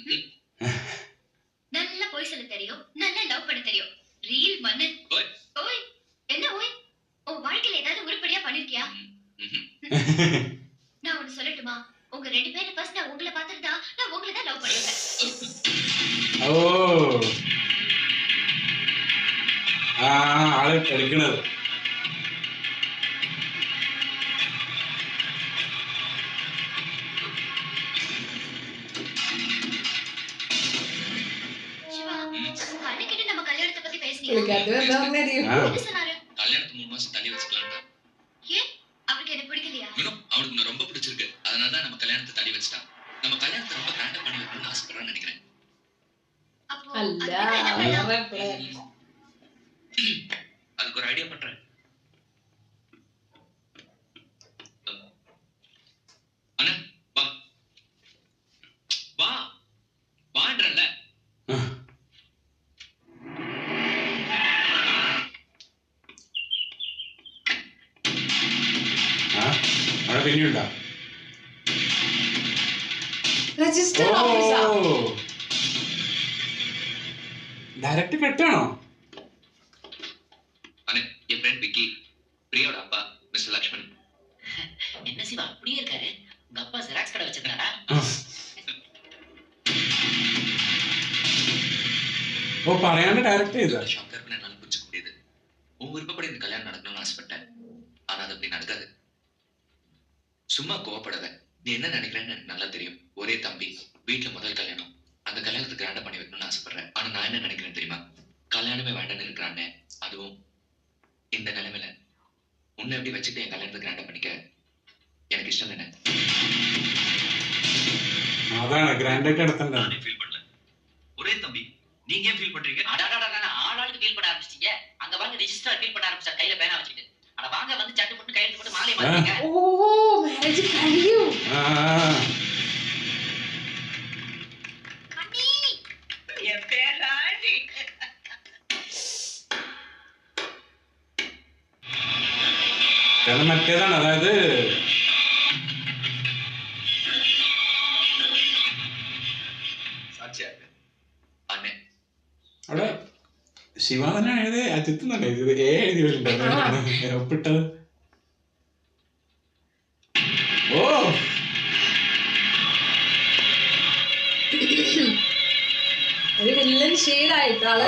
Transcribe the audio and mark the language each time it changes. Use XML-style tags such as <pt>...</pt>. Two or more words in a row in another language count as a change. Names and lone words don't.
<ta>நல்லா போய் சொல்ல தெரியும், நல்லா லவ் பண்ண தெரியும். ரீல் மன்னன். ஓய் என்ன ஓய், உன் வாழ்க்கையில ஏதாவது உருப்படியா பண்ணிருக்கியா? நான் ஒண்ணு சொல்லட்டுமா? உங்க ரெண்டு பேரும் ஃபர்ஸ்ட் நான் உங்களை பார்த்துட்டா நான் உங்களை தான் லவ் பண்ணுவேன்.</ta> <ml>ഓ ആള് എടുക്കണത്</ml> <ta>சிவா, உங்க அன்னைக்கிட்ட நம்ம கல்யாணத்தை பத்தி பேசுனீங்க. எனக்கு அது வேண்டாம் தெரியும். என்ன சொன்னாரு? கல்யாணத்துக்கு 3 மாசம் தள்ளி வச்சுக்கலாம்டா. ஏன் அவருக்கு என்ன பிடிக்கலையா? அவனுக்கு நான் ரொம்ப பிடிச்சிருக்கு, அதனாலதான் நம்ம கல்யாணத்தை தள்ளி வச்சுட்டான். நம்ம கல்யாணத்தை ரொம்ப கிராண்டா பண்ணி வைக்கணும்னு ஆசைப்படுறான்னு நினைக்கிறேன். அப்போ</ta> <ml>അല്ല</ml> <ta>அதுக்கு என்ன பண்ணலாம்? அதுக்கு ஒரு ஐடியா பண்றேன். அண்ணா வா வா வான்றல்ல.</ta> <ml>അവിടെ പിന്നെയുണ്ടോ? രജിസ്റ്റർ ഓഫീസാ. ഡയറക്റ്റ് കെട്ടാണോ?</ml> <ta>அண்ணே என் ஃப்ரெண்ட் விக்கி, பிரியாவோட அப்பா மிஸ்டர் லக்ஷ்மன். என்ன சிவா அப்படியே இருக்காரு? உங்க அப்பா ஜெராக்ஸ் கடை வச்சிருக்காரா?</ta> <ml>ഓ പറയാണ്ട് ഡയറക്റ്റ് ചെയ്ത</ml> <ta>ஷாக்கர்னு என்னால புரிஞ்சுக்க முடியுது. உன் விருப்பப்படி இந்த கல்யாணம் நடக்கணும்னு ஆசைப்பட்டேன், ஆனா அது அப்படி நடக்காது. சும்மா கோவப்படாத. நீ என்ன நினைக்கிறேன்னு எனக்கு நல்லா தெரியும். ஒரே தம்பி, வீட்டுல முதல் கல்யாணம், அந்த கல்யாணத்தை கிராண்டா பண்ணி வைக்கணும்னு ஆசைப்படுறேன். ஆனா நான் என்ன நினைக்கிறேன் தெரியுமா? கல்யாணமே வேண்டான்னு இருக்கிறானே, அதுவும் இந்த நிலைமையில உன்னை எப்படி வச்சுட்டு என் கல்யாணத்தை கிராண்டா பண்ணிக்க எனக்கு இஷ்டம் என்ன.</ta> <ml>അതാണ് ഗ്രാൻഡായിട്ട് നടത്തണ്ട.</ml> <ta>நானே ஃபீல் பண்ணல. ஒரே தம்பி, நீங்க ஏன் ஃபீல் பண்றீங்க? அடாடாடா ஆளாளுக்கு ஃபீல் பண்ண ஆரம்பிச்சிட்டீங்க. அங்க வாங்க</ta> <en>register feel</en> <ta>பண்ண ஆரம்பிச்சா கையில பேனா வச்சுக்கிட்டு. அட வாங்க வந்து சட்டு போட்டு கையெழுத்து போட்டு மாலையை மாத்திங்க.</ta> <ml>ഓ മാരേജ് കഴിയും.</ml> <ta>அண்ணி, என் பேர் ராணி.</ta> <ml>കാരണം മറ്റേതാണ്, അതായത്</ml> <ta>சாட்சியா இருக்கு அண்ணே.</ta> <ml>അവിടെ ശിവ തന്നെ എഴുതി, അജിത്ത് തന്നെ എഴുതി, എഴുതി വരുന്നുണ്ട് ഒപ്പിട്ടത്. ഓ ഒരു വില്ലൻ ഷെയ്ഡായിട്ടാള്.</ml>